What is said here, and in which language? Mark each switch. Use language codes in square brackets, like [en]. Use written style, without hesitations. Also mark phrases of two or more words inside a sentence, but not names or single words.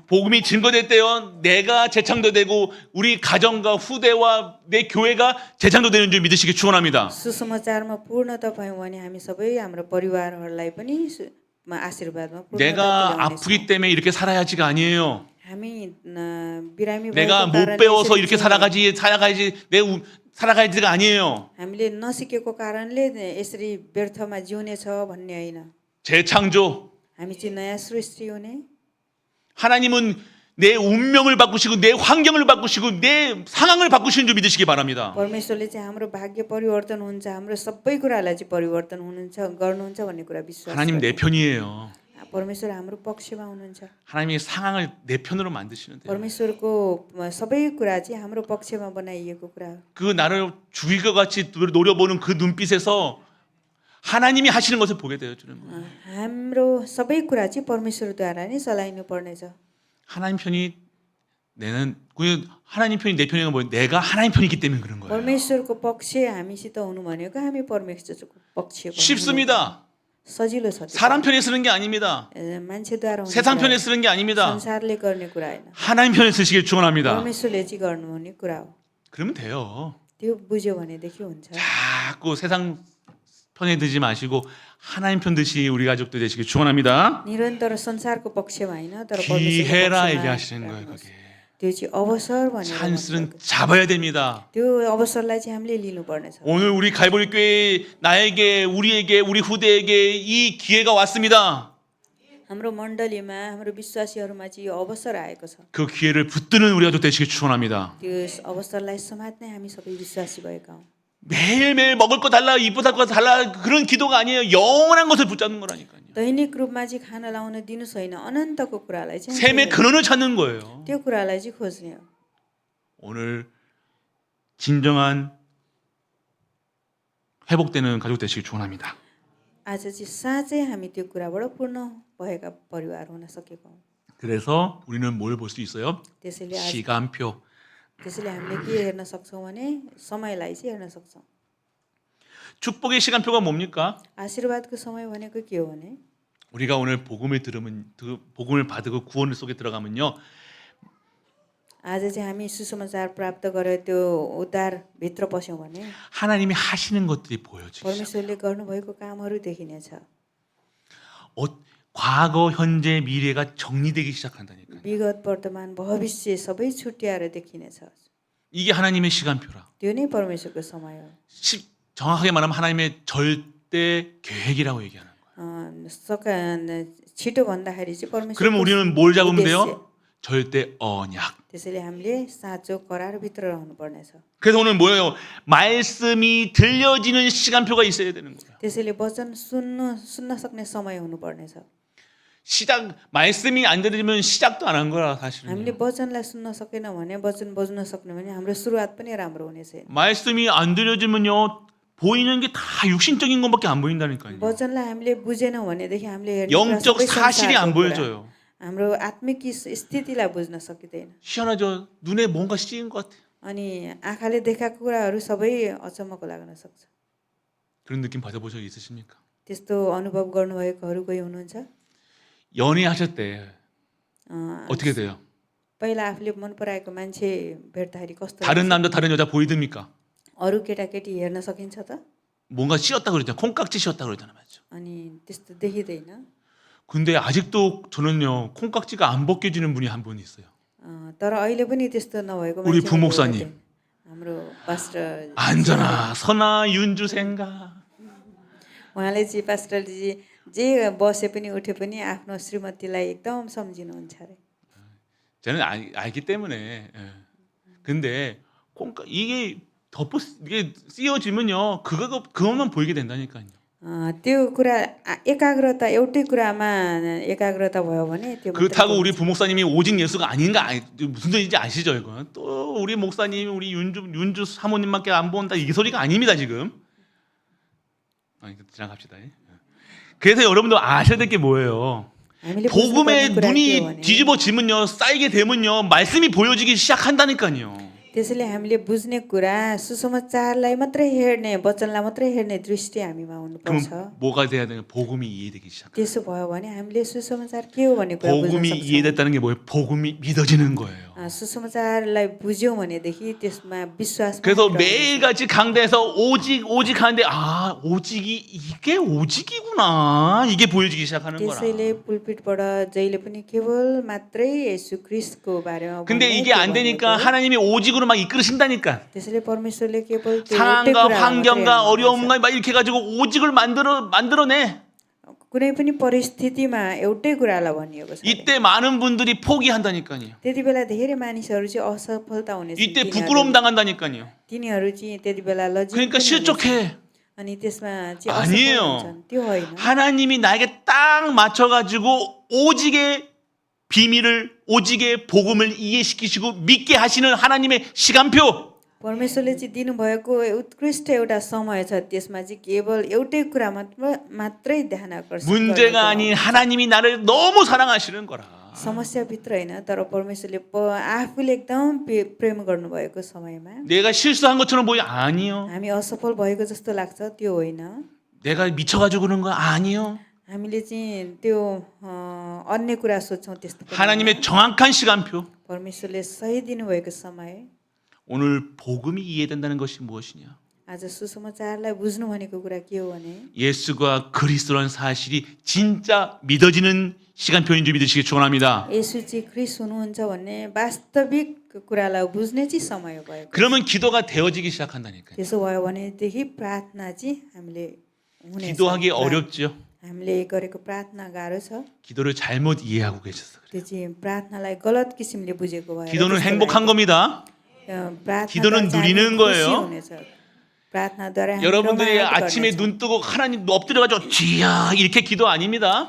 [ko] 복음이 증거될 때요, 내가 재창조되고 우리 가정과 후대와 내 교회가 재창조되는 줄 믿으시기 축원합니다. [ne] सुसमाचारमा पूर्णता पायौँ भने हामी सबै हाम्रो परिवारहरूलाई पनि आशीर्वादमा पूर्णता [ko] 내가 [ne] पुर्याउनेछौँ। [ko] 아프기 때문에 이렇게 살아야지가 아니에요. [ne] हामी बिरामी [ko] 내가 [ne] भएको [ko] 못 [ne] कारणले [ko] 배워서 [ne] यसरी [ko] 이렇게 [ne] चाहिँ [ko] 살아가야지가 아니에요. [ne] हामीले नसिकेको कारणले यसरी व्यर्थमा जिउने छ भन्ने होइन। [ko] 재창조, [ne] हामी चाहिँ नयाँ सृष्टि हुने [ko] 하나님은 내 운명을 바꾸시고 내 환경을 바꾸시고 내 상황을 바꾸시는 줄 믿으시기 바랍니다. [ne] परमेश्वरले चाहिँ हाम्रो भाग्य परिवर्तन हुन्छ हाम्रो सबै कुरालाई चाहिँ परिवर्तन गर्नुहुन्छ भन्ने कुरा विश्वास [ko] 하나님 내 편이에요. [ne] परमेश्वर हाम्रो पक्षमा हुनुहुन्छ [ko] 하나님이 상황을 내 편으로 만드시는데 [ne] परमेश्वरको सबै कुरा चाहिँ हाम्रो पक्षमा बनाइएको कुरा हो [ko] 그 나를 죽일 것 같이 노려보는 그 눈빛에서 하나님이 하시는 것을 보게 되어주는 거예요. [ne] हाम्रो सबै कुरा चाहिँ परमेश्वरद्वारा नै चलाइनु पर्नेछ [ko] 하나님 편이 하나님 편이 내 편이가 뭐예요? 내가 하나님 편이기 때문에 그런 거예요. [ne] परमेश्वरको पक्ष हामीसित हुनु भनेको हामी परमेश्वरको पक्षको [ko] 쉽습니다. [ne] सजिलो छ त्यो। [ko] 사람 편에 쓰는 게 아닙니다. [ne] मान्छेद्वारा हुने [ko] 세상 [ne] कुरा [ko] 편에 [ne] हो। [ko] 쓰는 게 아닙니다. [ne] संसारले गर्ने कुरा होइन [ko] 하나님 편에 쓰시길 축원합니다. [ne] परमेश्वरले चाहिँ गर्नुहुने कुरा हो [ko] 그러면 돼요. [ne] त्यो बुझ्यो भनेदेखि हुन्छ [ko] 자꾸 세상 편에 드지 마시고 하나님 편 드시 우리 가족들 되시길 축원합니다. [ne] निरन्तर संसारको पक्षमा होइन तर [ko] 기회라 [ne] परमेश्वरको [ko] 얘기하시는 [ne] पक्षमा [ko] 거예요. 그게 [ne] त्यो चाहिँ अवसर भनेर [ko] 찬스는 [ne] भन्नुहुन्छ। [ko] 잡아야 됩니다. [ne] त्यो अवसरलाई चाहिँ हामीले लिनुपर्नेछ [ko] 오늘 우리 갈보리 교회 나에게 우리에게 우리 후대에게 이 기회가 왔습니다. [ne] हाम्रो मण्डलीमा हाम्रो विश्वासीहरूमा चाहिँ यो अवसर आएको छ [ko] 그 기회를 붙드는 우리 가족 되시길 축원합니다. [ne] त्यो अवसरलाई समात्ने हामी सबै विश्वासी भएका हौँ [ko] 매일매일 먹을 거 달라, 입을 거 달라 그런 기도가 아니에요. 영원한 것을 붙잡는 거라니까요. [ne] दैनिक रूपमा चाहिँ खाना लाउन दिनुहोस् होइन अनन्तको कुरालाई चाहिँ [ko] 샘의 근원을 찾는 거예요. [ne] त्यो कुरालाई चाहिँ खोज्ने हो [ko] 오늘 진정한 회복되는 가족 되시길 축원합니다. [ne] आज चाहिँ साँच्चै हामी त्यो कुराबाट पूर्ण भएका परिवार हुन सकेको हौँ [ko] 그래서 우리는 뭘 볼 수 있어요? [ne] त्यसैले [ko] 시간표. [ne] हामीले के हेर्न सक्छौँ भने समयलाई चाहिँ हेर्न सक्छौँ [ko] 축복의 시간표가 뭡니까? [ne] आशीर्वादको समय भनेको के हो भने [ko] 우리가 오늘 복음을 복음을 받고 구원 속에 들어가면요. [ne] आज चाहिँ हामी सुसमाचार प्राप्त गरेर त्यो उद्धारभित्र पस्यौँ भने [ko] 하나님이 하시는 것들이 보여지죠. [ne] परमेश्वरले गर्नुभएको कामहरू देखिनेछ [ko] 과거, 현재, 미래가 정리되기 시작한다니까요. [ne] विगत वर्तमान भविष्य सबै छुट्याएर देखिनेछ [ko] 이게 하나님의 시간표라. [ne] त्यो नै परमेश्वरको समय हो [ko] 정확하게 말하면 하나님의 절대 계획이라고 얘기하는 거예요. [ne] छिटो भन्दाखेरि चाहिँ [ko] 그러면 [ne] परमेश्वर [ko] 우리는 뭘 잡으면 돼요? 절대 언약. [ne] त्यसैले हामीले साँचो करारभित्र रहनु पर्नेछ [ko] 그래서 오늘 뭐예요? 말씀이 들려지는 시간표가 있어야 되는 거예요. [ne] त्यसैले वचन सुन्न सक्ने समय हुनु पर्नेछ [ko] 말씀이 안 들리면 시작도 안 한 거라 사실은. [ne] हामीले वचनलाई सुन्न सकेन भने वचन बुझ्न सक्ने भने हाम्रो सुरुवात पनि राम्रो हुने छैन [ko] 말씀이 안 들려지면요 보이는 게 다 육신적인 것밖에 안 보인다니까요. [ne] वचनलाई हामीले बुझेनौँ भनेदेखि हामीले हेर्ने कुरा [ko] 영적 [ne] सबै [ko] 사실이 안 [ne] संसारको कुरा। [ko] 보여져요. [ne] हाम्रो आत्मिक स्थितिलाई बुझ्न सकिँदैन [ko] 희한하죠. 눈에 뭔가 씌인 것 같아. [ne] अनि आँखाले देखाएको कुराहरू सबै अचम्मको लाग्न सक्छ [ko] 그런 느낌 받아보신 적 있으십니까? [ne] त्यस्तो अनुभव गर्नुभएकोहरू कोही हुनुहुन्छ [ko] 연애하셨대. 어떻게 돼요? [ne] पहिला आफूले मन पराएको मान्छे भेट्दाखेरि कस्तो [ko] 다른 [ne] लाग्छ? [ko] 남자 다른 여자 보이듭니까? [ne] अरू केटाकेटी हेर्न सकिन्छ त [ko] 뭔가 씌었다 그러잖아. 콩깍지 씌었다 그러잖아. 맞죠? [ne] अनि त्यस्तो देखिँदैन [ko] 근데 아직도 저는요. 콩깍지가 안 벗겨지는 분이 한 분 있어요. [ne] तर अहिले पनि त्यस्तो नभएको [ko] 우리 [ne] मान्छे [ko] 부목사님. [ne] हाम्रो पास्टर [ko] 안전아, 선아, 윤주 생각. [ne] उहाँले चाहिँ पास्टरजी जे बसे पनि उठे पनि आफ्नो श्रीमतीलाई एकदम सम्झिनुहुन्छ अरे [ko] 저는 알기 때문에. 예. 근데 이게 이게 씌워지면요. 그것만 보이게 된다니까요. [ne] त्यो कुरा एकाग्रता एउटै कुरामा एकाग्रता भयो भने त्यो [ko] 그렇다고 우리 부목사님이 오직 예수가 아닌가 무슨 소리인지 아시죠 이거? 또 우리 목사님 우리 윤주 사모님밖에 안 본다 이 소리가 아닙니다 지금. 지나갑시다. 그래서 여러분들 아셔야 될 게 뭐예요? 복음의 눈이 뒤집어지면요 쌓이게 되면요 말씀이 보여지기 시작한다니까요. [ne] त्यसैले हामीले बुझ्ने कुरा सुसमाचारलाई मात्रै हेर्ने वचनलाई मात्रै हेर्ने दृष्टि हामीमा हुनुपर्छ [ko] 그럼 뭐가 돼야 되는 복음이 이해되기 시작. [ne] त्यसो भयो भने हामीले सुसमाचार के हो भन्ने कुरा बुझ्न [ko] 복음이 [ne] सक्छौँ [ko] 이해됐다는 게 뭐예요? 복음이 믿어지는 거예요. [ne] सुसमाचारलाई बुझ्यौँ भनेदेखि त्यसमा विश्वास [ko] 그래서 매일같이 강대에서 오직 하는데 오직이 이게 오직이구나 이게 보여지기 시작하는 거라. [ne] त्यसैले पुलपिटबाट जहिले पनि केवल मात्रै येशू ख्रीष्टको बारेमा [ko] 근데 이게 안 되니까 하나님이 오직으로 막 이끌으신다니까. [ne] त्यसैले परमेश्वरले केवल त्यो एउटै [ko] 상황과 [ne] कुरा [ko] 환경과 [ne] मात्रै [ko] 어려움과 막 이렇게 가지고 오직을 만들어내. [ne] कुनै पनि परिस्थितिमा एउटै कुरालाई भनिएको छ। [ko] 이때 많은 분들이 포기한다니까요. [ne] त्यति बेला धेरै मानिसहरू चाहिँ असफलता हुनेछन्। [ko] 이때 부끄러움 당한다니까요. [ne] तिनीहरू चाहिँ त्यति बेला लज्जित [ko] 그러니까 [ne] पनि हुनेछन्। [ko] 실족해. [ne] अनि त्यसमा चाहिँ असफल [ko] 아니에요. [ne] हुन्छन्। त्यो होइन। [ko] 하나님이 나에게 딱 맞춰가지고 오직의 비밀을, 오직의 복음을 이해시키시고 믿게 하시는 하나님의 시간표. [ne] परमेश्वरले चाहिँ दिनुभएको उत्कृष्ट एउटा समय छ, त्यसमा चाहिँ केवल एउटै कुरा मात्रै ध्यान आकर्षण [ko] 문제가 아닌 하나님이 나를 너무 사랑하시는 거라. [ne] समस्याभित्र होइन, तर परमेश्वरले आफूले एकदम प्रेम गर्नुभएको समयमा [ko] 내가 실수한 것처럼 보이 아니요. [ne] हामी असफल भएको जस्तो लाग्छ, त्यो होइन। [ko] 내가 미쳐가지고 그런 거 아니요. [ne] हामीले चाहिँ त्यो अन्य कुरा सोच्छौँ, त्यस्तो पनि होइन। [ko] 하나님의 정확한 시간표. [ne] परमेश्वरले सही दिनुभएको समय। [ko] 오늘 복음이 이해된다는 것이 무엇이냐? [ne] आज सुसमाचारलाई बुझ्नु भनेको कुरा के हो भने [ko] 예수가 그리스도라는 사실이 진짜 믿어지는 시간표인 줄 믿으시기 축원합니다. [ne] येशू चाहिँ ख्रिस्ट हुनुहुन्छ भन्ने वास्तविक कुरालाई बुझ्ने चाहिँ समय भयो। [ko] 그러면 기도가 되어지기 시작한다니까요. [ne] त्यसो भयो भनेदेखि प्रार्थना चाहिँ हामीले हुनेछ। [ko] 기도하기 어렵죠. [ne] हामीले गरेको प्रार्थना गाह्रो छ। [ko] 기도를 잘못 이해하고 계셔서 그래요. [ne] त्यो चाहिँ प्रार्थनालाई गलत किसिमले बुझेको भएर [ko] 기도는 행복한 겁니다. 기도는 누리는 거예요. [ne] प्रार्थनाद्वारा [ko] 여러분들이 아침에 눈 뜨고 하나님 엎드려가지고 주야 이렇게 기도 아닙니다.